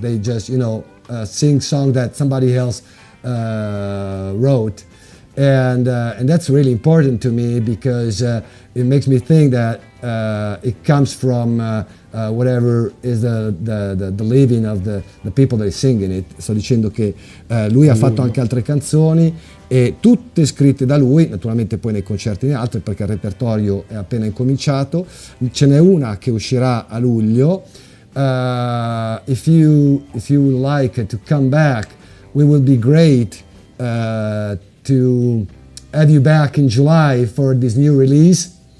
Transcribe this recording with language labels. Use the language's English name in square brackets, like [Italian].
[English] They just sing song that somebody else wrote, and that's really important to me because it makes me think that it comes from whatever is the living of the people that are singing it. [Italian] Sto dicendo che lui ha fatto anche altre canzoni e tutte scritte da lui, naturalmente poi nei concerti ne altre perché il repertorio è appena incominciato. Ce n'è una che uscirà a luglio. [English] If you like to come back, we will be great to have you back in July for this new release.